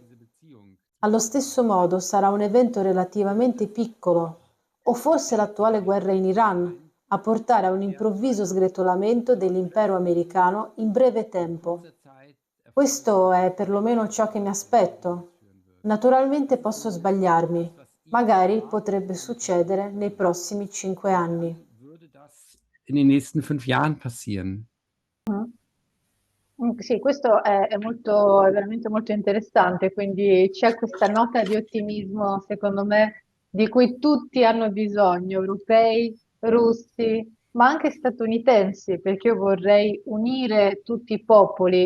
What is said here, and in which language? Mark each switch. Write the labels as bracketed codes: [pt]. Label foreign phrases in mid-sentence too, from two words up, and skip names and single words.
[it] Allo stesso modo sarà un evento relativamente piccolo, o forse l'attuale guerra in Iran, a portare a un improvviso sgretolamento dell'impero americano in breve tempo. Questo è perlomeno ciò che mi aspetto. Naturalmente posso sbagliarmi. Magari potrebbe succedere nei prossimi 5 anni. [de] würde das in den nächsten 5 Jahren passieren. Mm. [it] Sì, questo è veramente molto interessante, quindi c'è questa nota di ottimismo, secondo me, di cui tutti hanno bisogno, europei, russi, ma anche statunitensi, perché io vorrei unire tutti i popoli.